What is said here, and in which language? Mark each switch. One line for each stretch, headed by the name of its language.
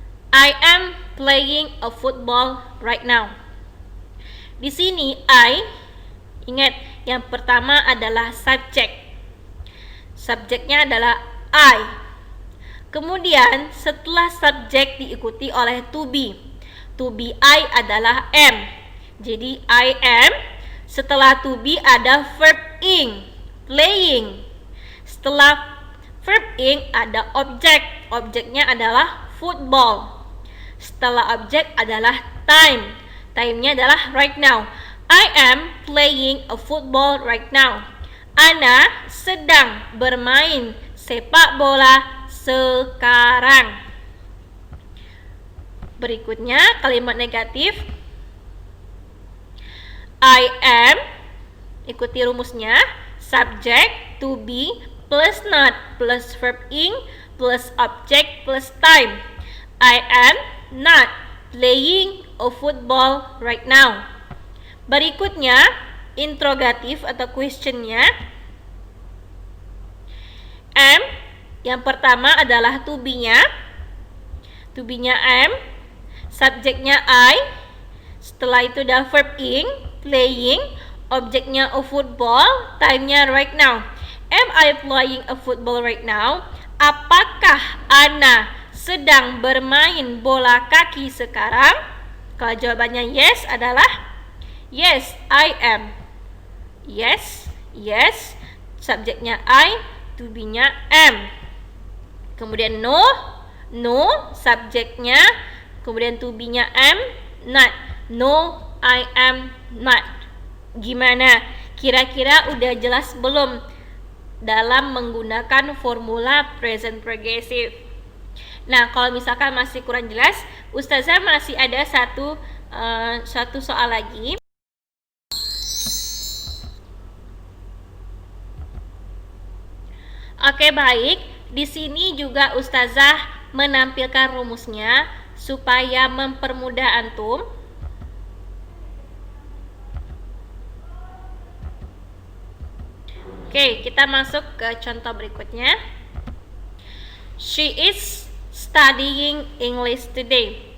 English: I am playing a football right now.
Indonesian: Di sini I, ingat yang pertama adalah subjek. Subjeknya adalah I. Kemudian setelah subjek diikuti oleh to be. To be I adalah am. Jadi I am. Setelah to be ada verb ing, playing. Setelah verb ing ada objek. Objeknya adalah football. Setelah objek adalah time. Time-nya adalah right now.
English: I am playing a football right now.
Indonesian: Ana sedang bermain sepak bola sekarang. Berikutnya kalimat negatif.
English: I am,
Indonesian: ikuti rumusnya,
English: subject to be plus not plus verb ing plus object plus time. I am not playing a football right now.
Indonesian: Berikutnya interrogatif atau questionnya. Am, yang pertama adalah to be-nya. To be-nya am. Subjeknya I. Setelah itu ada verb ing, playing. Objeknya a football. Time-nya right now.
English: Am I playing a football right now?
Indonesian: Apakah Ana sedang bermain bola kaki sekarang? Kalau jawabannya yes adalah
English: yes, I am.
Indonesian: Yes, yes. Subjeknya I, to be-nya am. Kemudian no, no. Subjeknya, kemudian to be-nya am, not.
English: No, I am not. Gimana?
Indonesian: Kira-kira udah jelas belum dalam menggunakan formula present progressive? Nah, kalau misalkan masih kurang jelas, Ustazah masih ada satu soal lagi. Oke, baik. Di sini juga Ustazah menampilkan rumusnya supaya mempermudah antum. Oke, kita masuk ke contoh berikutnya.
English: She is studying English today.